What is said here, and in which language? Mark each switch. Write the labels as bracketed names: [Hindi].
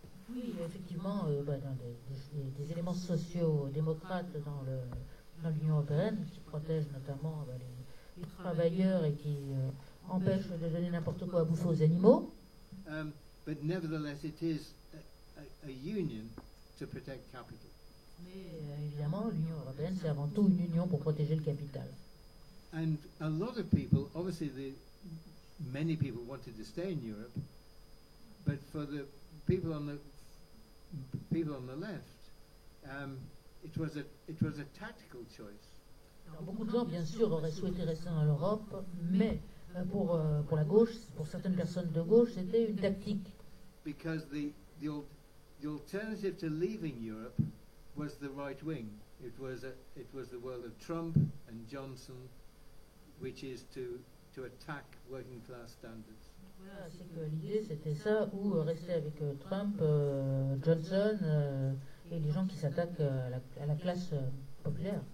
[French] Oui, effectivement, des éléments sociaux démocrates dans l'Union européenne qui protègent notamment les travailleurs et qui empêchent de donner n'importe quoi à bouffer aux animaux. [English] But nevertheless, it is a union to protect capital. [French] Mais évidemment, l'Union européenne, c'est avant tout une union pour protéger le capital. [English] And a lot of people, obviously, many people wanted to stay in Europe, but for the people on the left, it was a tactical choice. [French] Alors, beaucoup de gens, bien sûr, auraient souhaité rester en Europe, mais pour la gauche, pour certaines personnes de gauche, c'était une tactique. [English] Because the alternative to leaving Europe was the right wing. It was the world of Trump and Johnson, which is to attack working class standards. [French] Voilà, c'est que l'idée c'était ça, ou rester avec Trump, Johnson et les gens qui s'attaquent à la classe populaire.